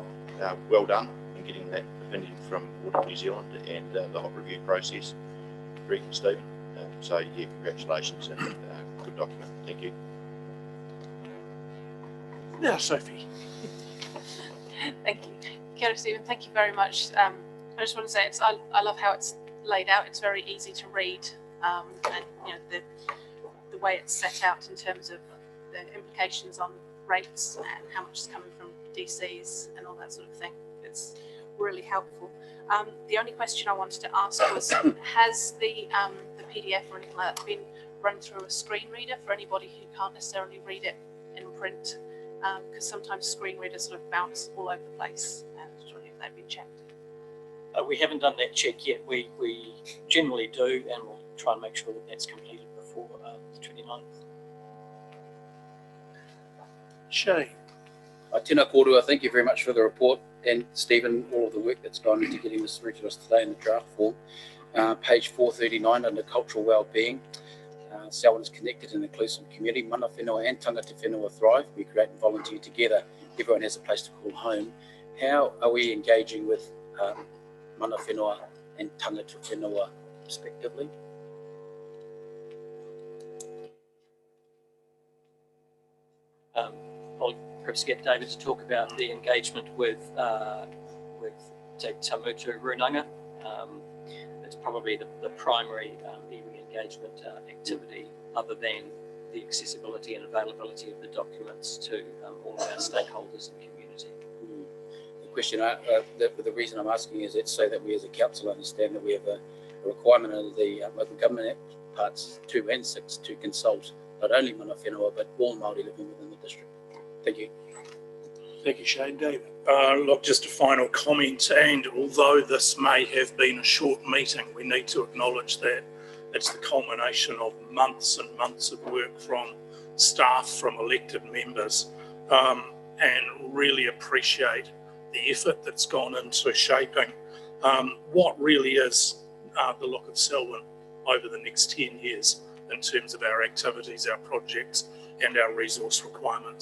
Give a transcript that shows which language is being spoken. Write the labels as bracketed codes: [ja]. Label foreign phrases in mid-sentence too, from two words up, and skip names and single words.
[en] Well done in getting that opinion from Audit New Zealand and the hot review process. Greg and Stephen. So yeah, congratulations and good document. Thank you. Now, Sophie. Thank you. [mi] Kia ora, [en] Stephen. Thank you very much. I just want to say I love how it's laid out. It's very easy to read, and you know the way it's set out in terms of the implications on rates and how much is coming from DCs and all that sort of thing. It's really helpful. The only question I wanted to ask was, has the PDF or anything like that been run through a screen reader for anybody who can't necessarily read it in print? Because sometimes screen readers sort of bounce all over the place, and I was wondering if they've been checked. We haven't done that check yet. We generally do, and we'll try and make sure that that's completed before the 29th. Shane. [mi] Tēnā kōrua, [en] thank you very much for the report, and Stephen, all of the work that's gone into getting this through to us today in the draft form. Page 439 under cultural well-being. Selwyn is connected and inclusive community. [mi] Mana whenua [en] and [mi] tangata whenua [en] thrive. We create and volunteer together. Everyone has a place to call home. How are we engaging with [mi] mana whenua [en] and [mi] tangata whenua [en] respectively? I'll perhaps get David to talk about the engagement with Te Tamutu Runanga. It's probably the primary iwi engagement activity, other than the accessibility and availability of the documents to all of our stakeholders and community. The question, the reason I'm asking is it's so that we as a council understand that we have a requirement under the Local Government Act parts 2 and 6 to consult not only [mi] mana whenua [en] but all Māori living within the district. Thank you. Thank you, Shane. David. Look, just a final comment, and although this may have been a short meeting, we need to acknowledge that it's the culmination of months and months of work from staff, from elected members, and really appreciate the effort that's gone into shaping what really is the look of Selwyn over the next 10 years in terms of our activities, our projects, and our resource requirements.